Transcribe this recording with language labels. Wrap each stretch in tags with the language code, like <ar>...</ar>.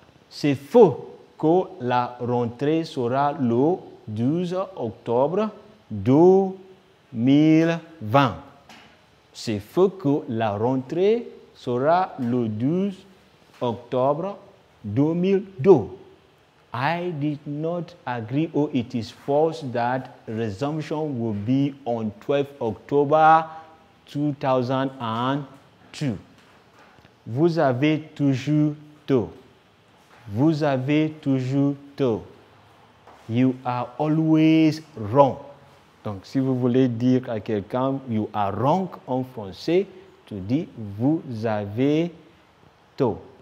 <fr>C'est faux que la rentrée sera le 12 octobre 2020. C'est faux que la rentrée sera le 12 octobre 2002.</fr> <en>I did not agree, or it is false that resumption will be on 12 October 2002.</en> <fr>Vous avez toujours tort. Vous avez toujours tort.</fr> <en>You are always wrong.</en> <fr>Donc, si vous voulez dire à quelqu'un</fr> <en>you are wrong</en> <fr>en français, tu dis vous avez tort.</fr>